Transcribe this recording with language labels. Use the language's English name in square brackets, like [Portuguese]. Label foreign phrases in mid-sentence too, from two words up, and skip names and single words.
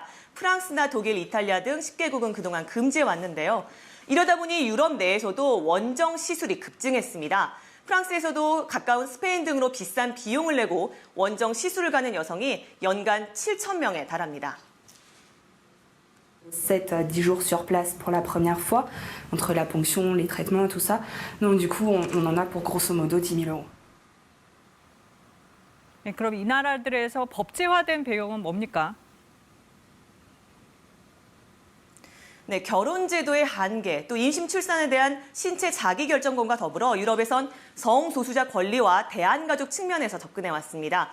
[Korean] 프랑스나 독일, 이탈리아 등 10개국은 그동안 금지해 왔는데요. 이러다 보니 유럽 내에서도 원정 시술이 급증했습니다. 프랑스에서도 가까운 스페인 등으로 비싼 비용을 내고 원정 시술을 가는 여성이 연간 7,000명에 달합니다. [French] 7 à 10 jours sur place pour la première fois, entre la ponction, les traitements, tout ça. Donc du coup, on en a pour grosso modo 10 000 euros. [Korean] 네, 그럼 이 나라들에서 법제화된 배경은 뭡니까? 네, 결혼 제도의 한계, 또 임신 출산에 대한 신체 자기결정권과 더불어 유럽에선 성소수자 권리와 대한가족 측면에서 접근해 왔습니다.